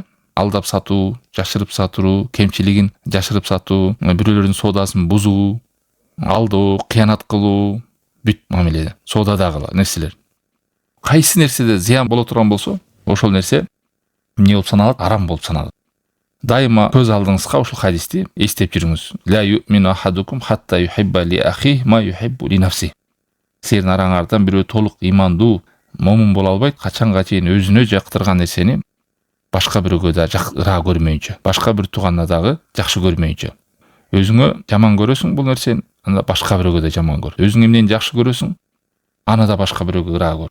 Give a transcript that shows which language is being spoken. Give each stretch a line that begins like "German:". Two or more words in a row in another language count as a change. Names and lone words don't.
Kyrgyz: Алдап сатуу, жашырып сатуу, кемчилигин жашырып сатуу, бирөөлөрдүн соодасын бузуу, алдоо, кыянат кылуу, бүт мамиледе. Соодадагы нерселер. Кайсы нерседе зыян боло турган болсо, ошол нерсе эмне болуп саналат? Арам болуп саналат. Дайыма көз алдыңызга ушул хадисти эстеп жүрүңүз.
Arabic: لا يؤمن أحدكم حتى يحب لأخيه ما يحب لنفسه.
Kyrgyz: Сиздердин араңардан бирөө толук имандуу, момун боло албайт, качанга чейин өзүнө жактырган нерсени башка бирөөгө да ыраа көрмөйүнчө, башка бир тууганына дагы жакшы көрмөйүнчө. Өзүңө жаман көрөсүң бул нерсени, анда башка бирөөгө да жаман көр. Өзүң эмнени жакшы көрөсүң, аны да башка бирөөгө ыраа көр.